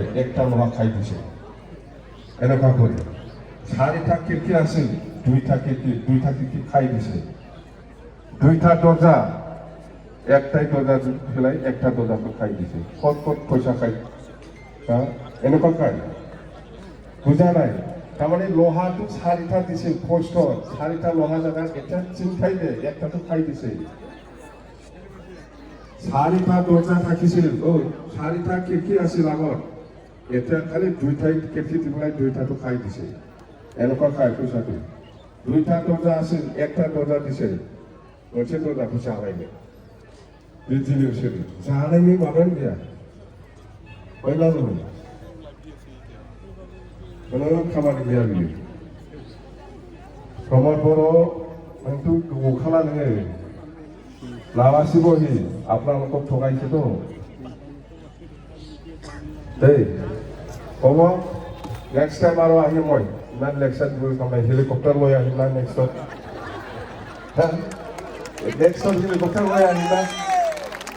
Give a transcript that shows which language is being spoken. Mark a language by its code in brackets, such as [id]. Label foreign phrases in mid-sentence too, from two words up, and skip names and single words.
[as] একটা লোহা খাই দিছে এনেকুৱা কৰি ৪টা খিৰিকী আছিল ২টা খিৰিকী খাই দিছে ২টা দৰ্জা একটাই দৰ্জা পেলাই একটা দৰ্জাটো খাই দিছে ক'ত পইচা খাই এনেকুৱা খাই বুজা নাই তাৰমানে লোহাটো ৪টা দিছিল পোষ্টত ৪টা লোহা জেগাত এটা চিন্তাই দে একটাটো খাই দিছে ৪টা দৰ্জা থাকিছিল ৪টা খিৰিকী আছিল আগত এতিয়া খালি ২টাই খিৰিকী দি পেলাই ২টাটো খাই দিছে এনেকুৱা খাই পইচাটো ২টা দৰ্জা আছিল একটা দৰ্জা দিছে [brx] मोनसे दर्जाखौ जालायनो बिदिनो बिसोरो जानायनि माबायानो गैया बयनाबो खुनु खामानि गैया बियो प्रमोद बर' नोंथ' गोबावखाला नोङो लाबासिबहि [as] আপোনালোকক ঠগাইছেতো দেই হ'ব নেক্সট টাইম আৰু আহিম মই ইমান লেকচাৰ দিব কাৰণে হেলিকপ্টাৰ লৈ আহিম না নেক্সট হেলিকপ্টাৰ লৈ আহিবা